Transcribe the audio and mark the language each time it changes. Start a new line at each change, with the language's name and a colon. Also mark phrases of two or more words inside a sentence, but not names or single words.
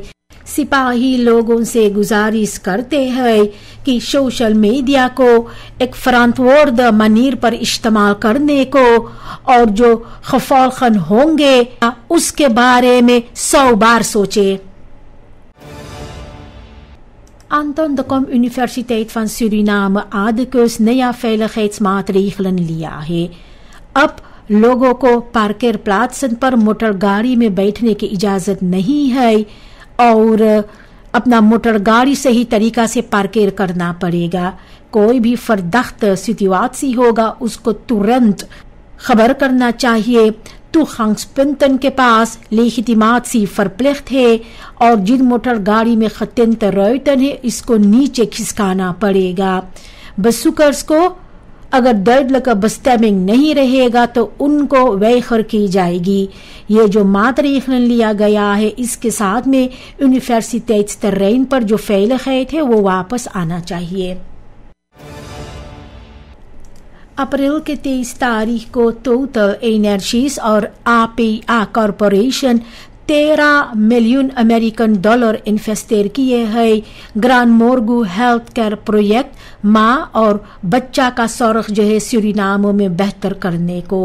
Caribbean Hindustani: सिपाही लोगों से गुजारिश करते हैं कि सोशल मीडिया को एक
Dutch: verantwoorde manier
Caribbean Hindustani: पर इस्तेमाल करने को और जो खफालखन होंगे उसके बारे में 100 बार सोचे। Anton de Kom Universiteit van Suriname ADCUS नया veiligheidsmaatregelen लिया है। अब लोगों को पार्कर प्लात्सन पर मोटर गाड़ी में बैठने की इजाजत नहीं है और अपना मोटर गाड़ी सही तरीका से पार्कर करना पड़ेगा। कोई भी फर्दख्त सिचुएशन होगा उसको तुरंत खबर करना चाहिए। Toegangspunten के पास
Dutch: legitimatie verplicht
Caribbean Hindustani: है और जिन मोटर गाड़ी में
Dutch: getinte ruiten
Caribbean Hindustani: है इसको नीचे खिसकाना पड़ेगा। bezoekers को अगर
Dutch: duidelijke bestemming
Caribbean Hindustani: नहीं रहेगा तो उनको weiger की जाएगी। ये जो maatregelen लिया गया है इसके साथ में universiteitsterrein पर जो veiligheid है वो वापस आना चाहिए। अप्रैल के 23 तारीख को टोटल एनर्जीज और APA कॉरपोरेशन 13
English: million American dollar
Caribbean Hindustani: इन्वेस्टर किए हैं ग्रांड मोर्गू हेल्थ केयर प्रोजेक्ट माँ और बच्चा का स्वास्थ्य जो है सूरीनाम में बेहतर करने को।